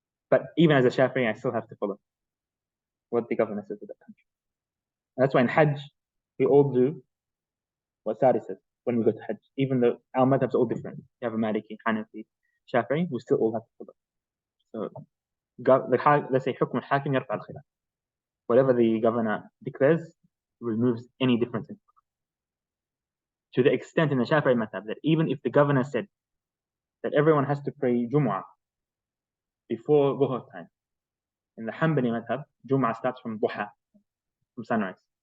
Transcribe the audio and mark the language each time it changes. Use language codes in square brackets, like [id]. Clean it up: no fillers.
[en] But even as a Shafi'i, I still have to follow what the governor says to that country. And that's why in Hajj, we all do what Sadi says when we go to Hajj, even though our madhabs are all different. You have a Maliki, Hanafi, Shafi'i, we still all have to follow. So let's say [ar] حكم الحاكم يرفع الخلاف. [en] Whatever the governor declares removes any difference in. To the extent in the Shafi'i madhab that even if the governor said that everyone has to pray Jumu'ah before Dhuhr time, in the Hanbali madhab, Jumu'ah starts from Duha, from sunrise.